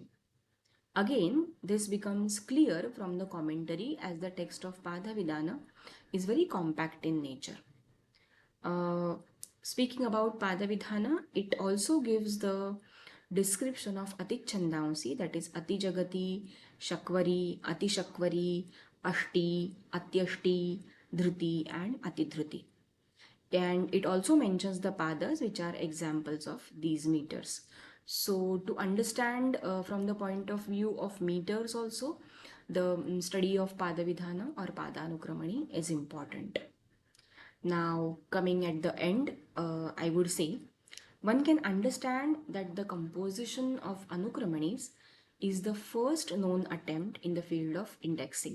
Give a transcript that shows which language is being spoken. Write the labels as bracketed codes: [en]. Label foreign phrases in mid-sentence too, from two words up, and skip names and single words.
[en] Again, this becomes clear from the commentary as the text of Pada Vidhana is very compact in nature. Speaking about Padavidhana, it also gives the description of Ati Chandansi, that is Ati Jagati, Shakvari, Ati Shakvari, Ashti, Atyashti, Dhruti, and Ati Dhruti. And it also mentions the padas, which are examples of these meters. So to understand from the point of view of meters also, the study of Padavidhana or Padanukramani is important. Now, coming at the end, I would say one can understand that the composition of Anukramanis is the first known attempt in the field of indexing.